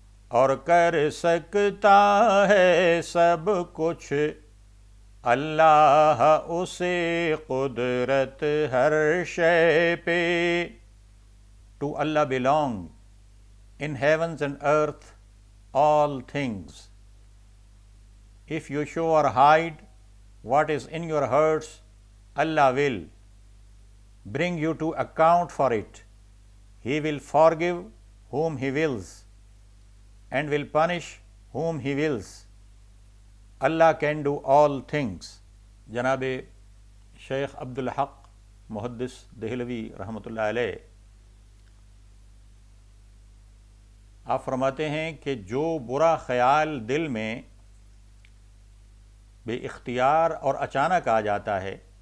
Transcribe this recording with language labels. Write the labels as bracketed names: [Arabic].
[Urdu] اور کر سکتا ہے سب کچھ اللہ، اسے قدرت ہر شے پہ۔ [English] To Allah belong in heavens and earth all things. If you show or hide what is in your hearts, Allah will bring you to account for it. He will forgive whom He wills and will punish whom He wills. Allah can do all things. [Urdu] جناب شیخ عبدالحق محدث دہلوی رحمۃ اللہ علیہ آپ فرماتے ہیں کہ جو برا خیال دل میں بے اختیار اور اچانک آ جاتا ہے